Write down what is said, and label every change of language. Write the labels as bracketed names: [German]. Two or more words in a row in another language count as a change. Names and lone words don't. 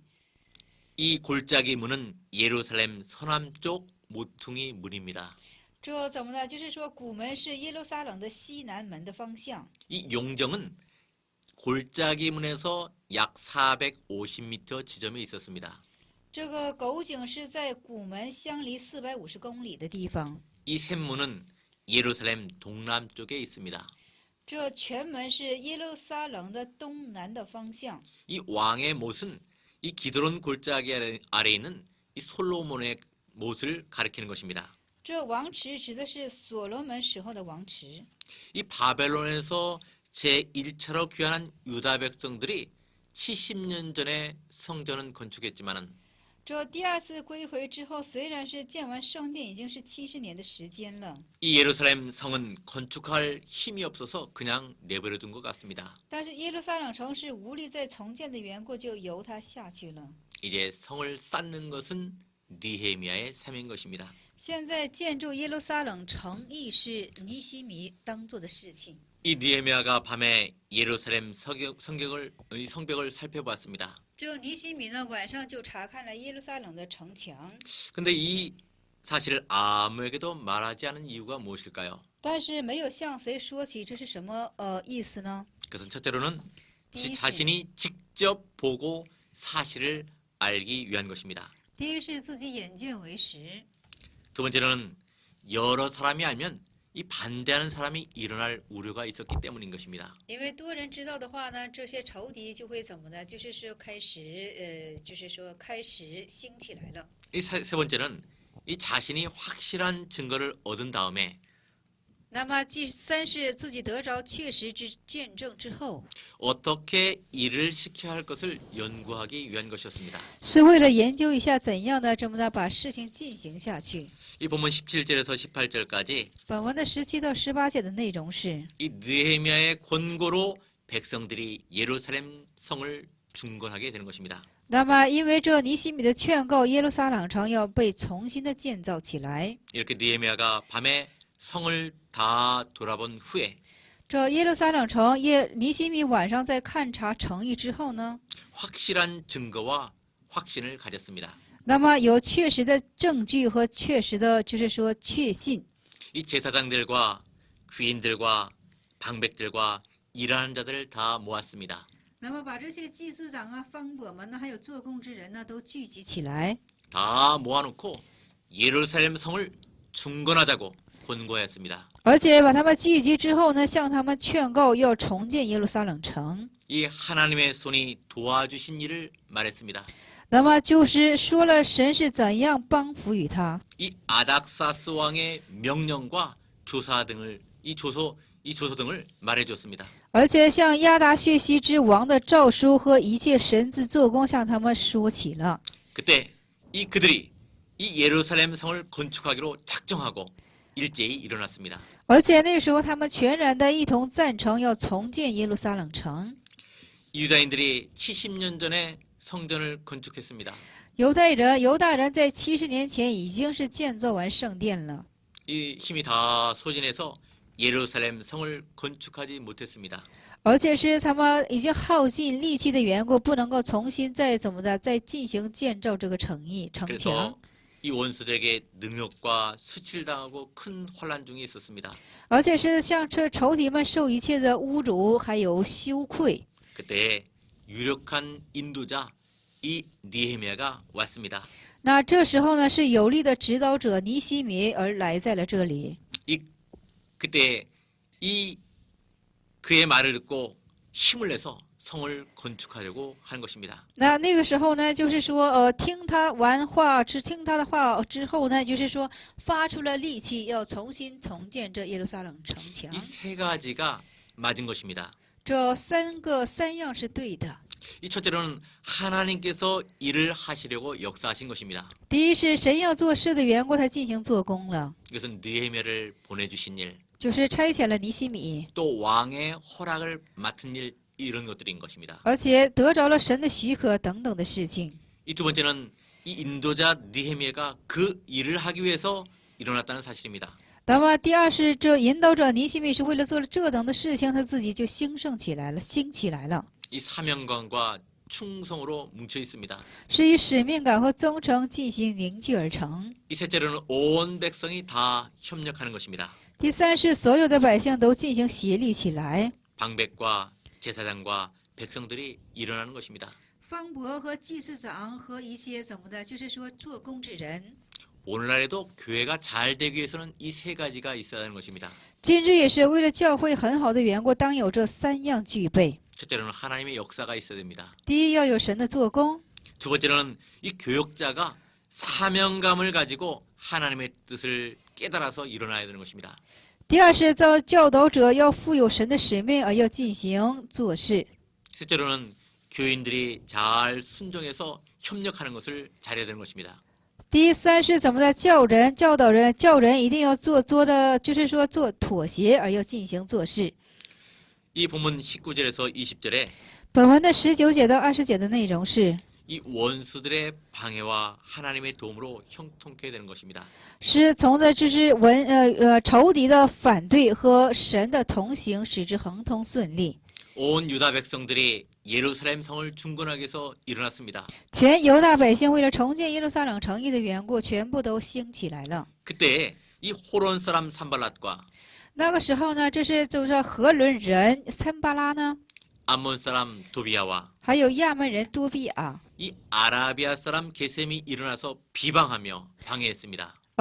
[Korean] 이 골짜기 문은 예루살렘 서남쪽 모퉁이 문입니다. [Chinese] 这怎么呢？就是说，古门是耶路撒冷的西南门的方向。 [Korean] 이 용정은 골짜기 문에서 약 450m 지점에 있었습니다. [Chinese] 这个狗井是在古门相离450公里的地方。 [Korean] 이 샘문은 예루살렘 동남쪽에 있습니다. [Chinese] 这泉门是耶路撒冷的东南的方向。 [Korean] 이 왕의 못은 이 기드론 골짜기 아래 있는 이 솔로몬의 못을 가리키는 것입니다. [Chinese] 这王池指的是所罗门时候的王池。 [Korean] 이 바벨론에서 제1차로 귀환한 유다 백성들이 70년 전에 성전은 건축했지만은 [Chinese] 这第二次归回之后，虽然是建完圣殿，已经是70年的时间了， [Korean] 이 예루살렘 성은 건축할 힘이 없어서 그냥 내버려 둔 것 같습니다. [Chinese] 但是耶路撒冷城是无力再重建的缘故，就由它下去了。 [Korean] 이제 성을 쌓는 것은 느헤미야의 삶인 것입니다. [Chinese] 现在建筑耶路撒冷城亦是尼西米当做的事情。 [Korean] 이 느헤미야가 밤에 예루살렘 성벽을 살펴봤습니다. [Chinese] 这尼西米呢，晚上就查看了耶路撒冷的城墙。 [Korean] 근데 이 사실을 아무에게도 말하지 않은 이유가 무엇일까요? [Chinese] 但是没有向谁说起，这是什么意思呢？ [Korean] 그것은 첫째로는 네. 자신이 직접 보고 사실을 알기 위한 것입니다. [Chinese] 第一是自己眼见为实， [Korean] 두 번째로는 여러 사람이 알면 이 반대하는 사람이 일어날 우려가 있었기 때문인 것입니다. [Chinese] 因为多人知道的话呢，这些仇敌就会怎么呢？就是说开始兴起来了。 [Korean] 이 세 번째는 이 자신이 확실한 증거를 얻은 다음에 [Chinese] 那么第三是自己得着确实之见证之后， [Korean] 어떻게 일을 시켜야 할 것을 연구하기 위한 것이었습니다. [Chinese] 是为了研究一下怎样的这么的把事情进行下去。 [Korean] 이 본문 17절에서 18절까지 [Chinese] 本文的17到18节的内容是， [Korean] 이 느헤미야의 권고로 백성들이 예루살렘 성을 중건하게 되는 것입니다. [Chinese] 那么因为这尼希米的劝告，耶路撒冷城要被重新的建造起来。 [Korean] 이렇게 느헤미야가 밤에 성을 다 돌아본 후에 [Chinese] 这耶路撒冷城，尼希米晚上在勘察城邑之后呢， [Korean] 확실한 증거와 확신을 가졌습니다. [Chinese] 那么有确实的证据和确实的，就是说确信。 [Korean] 이 제사장들과 귀인들과 방백들과 일하는 자들을 다 모았습니다. [Chinese] 那么把这些祭司长啊、方伯们呢，还有做工之人呢，都聚集起来， [Korean] 다 모아놓고 예루살렘 성을 중건하자고 권고했습니다. [Chinese] 而且把他们聚集之后呢，向他们劝告要重建耶路撒冷城。 [Korean] 이 하나님의 손이 도와주신 일을 말했습니다. [Chinese] 那么就是说了神是怎样帮扶于他， [Korean] 이 아닥사스 왕의 명령과 조사 등을 이 조서 등을 말해줬습니다. [Chinese] 而且向亚达薛西之王的诏书和一切神之做工向他们说起了。 [Korean] 그때 그들이 이 예루살렘 성을 건축하기로 작정하고 일제히 일어났습니다. [Chinese] 而且那时候他们全然的一同赞成要重建耶路撒冷城。 [Korean] 유다인들이 70년 전에 성전을 건축했습니다. [Chinese] 犹大人在70年前已经是建造完圣殿了， [Korean] 이 힘이 다 소진해서 예루살렘 성을 건축하지 못했습니다. [Chinese] 而且是他们已经耗尽力气的缘故，不能够重新再进行建造这个城墙。 [Korean] 그래서 이 원수들에게 능욕과 수치를당하고 큰 환란 중에 있었습니다. [Chinese] 而且是向这仇敌们受一切的侮辱，还有羞愧。 [Korean] 그때 유력한 인도자 이 느헤미야가 왔습니다. [Chinese] 那这时候呢，是有力的指导者尼希米而来在了这里。 [Korean] 그때 그의 말을 듣고 힘을 내서 성을 건축하려고 하는 것입니다. [Chinese] 那个时候呢，就是说，听他的话之后呢，就是说发出了力气，要重新重建这耶路撒冷城墙。 [Korean] 이 세 가지가 맞은 것입니다. [Chinese] 这三样是对的。 [Korean] 이 첫째로는 하나님께서 일을 하시려고 역사하신 것입니다. [Chinese] 第一是神要做事的缘故，他进行做工了， [Korean] 이것은 느헤미야를 보내주신 일, [Chinese] 就是差遣了尼希米， [Korean] 또 왕의 허락을 맡은 일 이런 것들인 것입니다. [Chinese] 而且得着了神的许可等等的事情。 [Korean] 이 두 번째는 이 인도자 느헤미야가 그 일을 하기 위해서 일어났다는 사실입니다. [Chinese] 那么第二是这引导者尼希米是为了做了这等的事情，他自己就兴起来了， [Korean] 이 사명감과 충성으로 뭉쳐 있습니다. [Chinese] 是以使命感和忠诚进行凝聚而成。 [Korean] 이 셋째로는 온 백성이 다 협력하는 것입니다. [Chinese] 第三是所有的百姓都进行协力起来， [Korean] 방백과 제사장과 백성들이 일어나는 것입니다. [Chinese] 方伯和祭司长和一些怎么的，就是说做工之人。 [Korean] 오늘날에도 교회가 잘 되기 위해서는 이 세 가지가 있어야 하는 것입니다. [Chinese] 今日也是为了教会很好的缘故，当有这三样具备。 [Korean] 첫째로는 하나님의 역사가 있어야 됩니다. [Chinese] 第一要有神的做工， [Korean] 두 번째로는 이 교역자가 사명감을 가지고 하나님의 뜻을 깨달아서 일어나야 되는 것입니다. [Chinese] 第二是教导者要负有神的使命而要进行做事。 [Korean] 셋째로는 교인들이 잘 순종해서 협력하는 것을 잘해야 되는 것입니다. [Chinese] 第三是怎么的教人一定要就是说做妥协而要进行做事。 [Korean] 이 본문 19절에서 20절에 [Chinese] 本文的19节到20节的内容是， [Korean] 이 원수들의 방해와 하나님의 도움으로 형통케 되는 것입니다. [Chinese] 是从的就是仇敌的反对和神的同行，使之亨通顺利。 [Korean] 온 유다 백성들이 예루살렘 성을 중건하기 위해서 일어났습니다. [Chinese] 全犹大百姓为了重建耶路撒冷城邑的缘故，全部都兴起来了。 [Korean] 그때 이 호론 사람 산발랏과 [Chinese] 那个时候呢，就是何伦人参巴拉呢， [Korean] 암몬 사람 도비야와 [Chinese] 还有亚门人多比亚， [Korean] 이 아라비아 사람 게셈이 일어나서 비방하며 방해했습니다.